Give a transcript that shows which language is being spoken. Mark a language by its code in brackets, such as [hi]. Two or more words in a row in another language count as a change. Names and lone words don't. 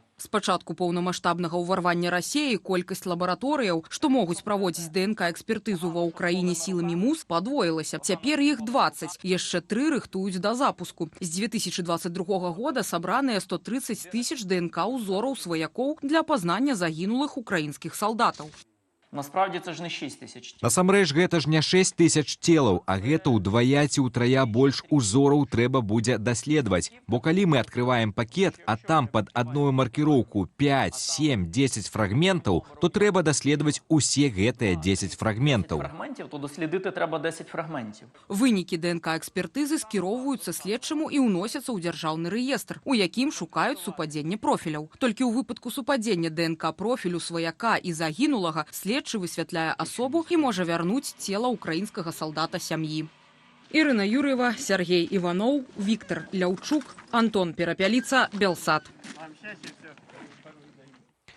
[be] З пачатку паўнамаштабнага ўварвання Расіі колькасць лабараторыяў, што могуць праводзіць ДНК-экспертызу ва ўкраіне сіламі МУС, падвоілася. Цяпер іх 20, яшчэ 3 рыхтуюць да запуску. З 2022 года сабраныя 130 000 ДНК-узораў сваякоў для апазнання загінулых украінскіх салдатаў. [uk] Насправді це ж не 6 000. [be] Насамрэч, гэта ж не 6 000 целаў, а гэта ўдвая ці ўтрая больш узораў трэба будзе даследаваць. Бо калі мы адкрываем пакет, а там пад адную маркіроўку 5, 7, 10 фрагментаў, то трэба даследаваць усе гэтыя 10 фрагментаў. [uk] То дослідити треба 10 фрагментів. [be] Вынікі ДНК-экспертызы скіроўваюцца следчаму і ўносяцца ў дзяржаўны рэестр, у якім шукаюць супадзенне профіляў. Толькі ў выпадку супадзення ДНК-профілю сваяка і загінулага следчы высвятляе асобу і можа вярнуць цела украінскага салдата сям'і. Ірына Юр'ева, Сергей Іваноў, Віктор Ляўчук, Антон Перапяліца, Белсат.